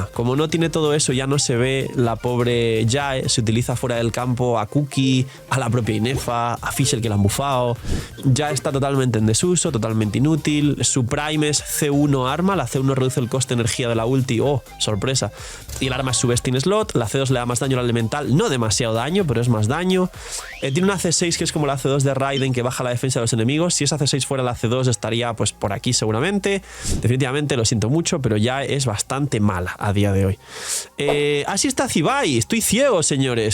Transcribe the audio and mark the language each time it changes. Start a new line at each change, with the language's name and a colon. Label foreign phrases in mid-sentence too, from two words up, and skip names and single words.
Spanish: Como no tiene todo eso, ya no se ve la pobre Jae, se utiliza fuera del campo a Cookie, a la propia Inefa, a Fischl que la han bufado. Ya está totalmente en desuso, totalmente inútil. Su Prime es C1 arma, la C1 reduce el coste de energía de la ulti, sorpresa. Y el arma es su
English: best in slot,
Spanish: la C2 le da más daño al elemental, no demasiado daño, pero es más daño. Tiene una C6 que es como la C2 de Raiden, que baja la defensa de los enemigos. Si esa C6 fuera la C2 estaría pues por aquí seguramente. Definitivamente lo siento mucho, pero ya es bastante mala a día de hoy. Así está Zibai. Estoy ciego, señores.